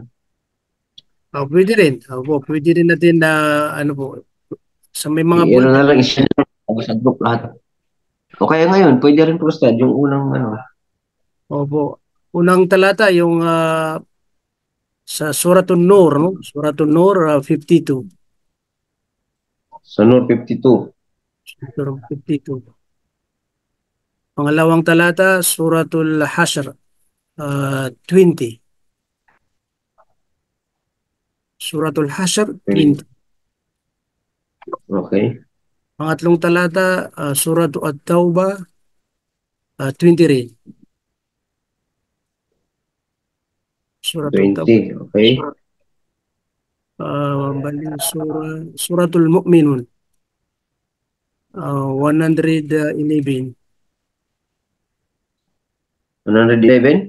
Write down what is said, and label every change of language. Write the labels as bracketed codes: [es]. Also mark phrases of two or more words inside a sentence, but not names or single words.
[tl] pwede rin. Pwede rin natin na ano po, sa may mga I-ano na lang, i-share sa group lahat. O kaya ngayon, pwede rin po Ustad, yung unang ano. Opo. Unang talata yung sa Suratul Nur, no? Suratul Nur 52. Sa Nur 52. Suratul 52. Pangalawang talata, Suratul Hashr 20. Suratul Hashr 20. Okay. Pangatlong talata, Suratul At-Taubah 20 rin. Suratul 20. Okay. Suratul Mu'minun 111. 111?